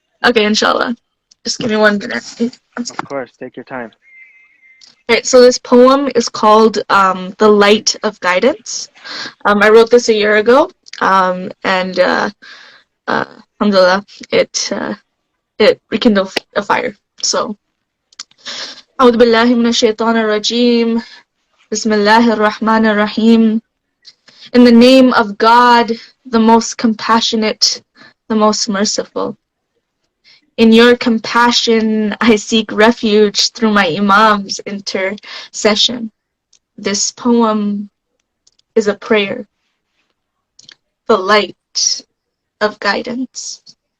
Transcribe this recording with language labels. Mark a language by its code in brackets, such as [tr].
[en] Okay, inshallah. Just give me 1 minute. Of course, take your time. Alright, so this poem is called The Light of Guidance. I wrote this a year ago, and alhamdulillah, it rekindled a fire. [ar] So, أعوذ بالله من الشيطان الرجيم. بسم الله الرحمن الرحيم. [en] In the name of God, the most compassionate, the most merciful. In your compassion, I seek refuge through my Imam's intercession. This poem is a prayer, the light of guidance.